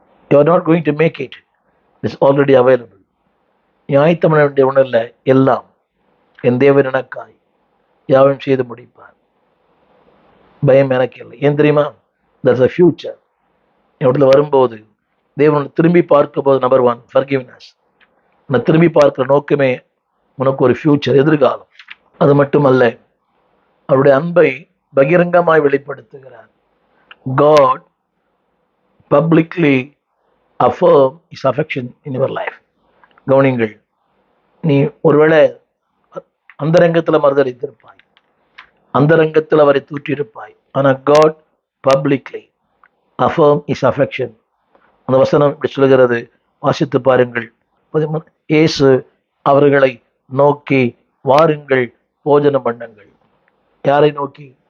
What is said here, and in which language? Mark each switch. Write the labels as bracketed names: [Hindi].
[Tamil] You are not going to make it, it's already available. நீ ஆயத்தம் பண்ண வேண்டிய ஒன்றும் இல்லை, எல்லாம் என் தேவன் எனக்காய் யாவும் செய்து முடிப்பார். பயம் எனக்கு இல்லை. ஏன் தெரியுமா? [English] there's a future. [Tamil] இடத்துல வரும்போது தேவன் திரும்பி பார்க்கும் போது நம்பர் 1 forgiveness. உன்னை திரும்பி பார்க்கிற நோக்கமே உனக்கு ஒரு ஃபியூச்சர், எதிர்காலம். அது மட்டுமல்ல, அவருடைய அன்பை பகிரங்கமாய் வெளிப்படுத்துகிறார். [English] God publicly affirm his affection in your life. [Tamil] கவனிங்கள், நீ ஒருவேளை அந்தரங்கத்தில் மறுதளித்திருப்பாய், அந்தரங்கத்தில் அவரை தூற்றியிருப்பாய், ஆனால் [English] God publicly affirm his affection. [Tamil] அந்த வசனம் இப்படி சொல்லுகிறது, வாசித்து பாருங்கள். இயேசு அவர்களை நோக்கி, வாருங்கள் போஜனம் பண்ணுங்கள். யாரை நோக்கி?